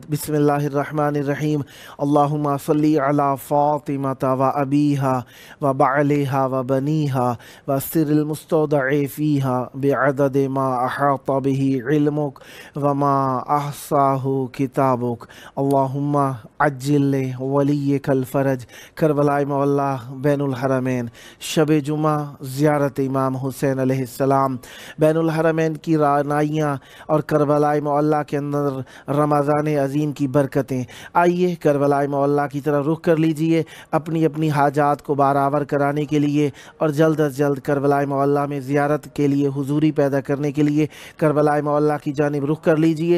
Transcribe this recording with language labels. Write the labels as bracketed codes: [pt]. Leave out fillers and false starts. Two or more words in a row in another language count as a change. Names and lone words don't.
[ar] بسم اللہ الرحمن الرحیم۔ اللہم صلی علی فاطمۃ و ابیہا و بعلہا و بنیہا و السر المستودع فیہا بعدد ما احاط بہ علمک و ما احصاہ کتابک۔ اللہم عجل ولیک الفرج۔ [ur] کربلائے مولا بین الحرمین، شب جمعہ زیارت امام حسین [ar] علیہ السلام، [ur] بین الحرمین کی رعنائیاں اور کربلائے معلیٰ کے اندر رمضان عظیم کی برکتیں۔ آئیے کربلائے معلیٰ کی طرف رخ کر لیجئے اپنی اپنی حاجات کو برآور کرانے کے لیے، اور جلد از جلد کربلائے معلیٰ میں زیارت کے لیے حضوری پیدا کرنے کے لیے کربلائے معلیٰ کی جانب رخ کر لیجئے۔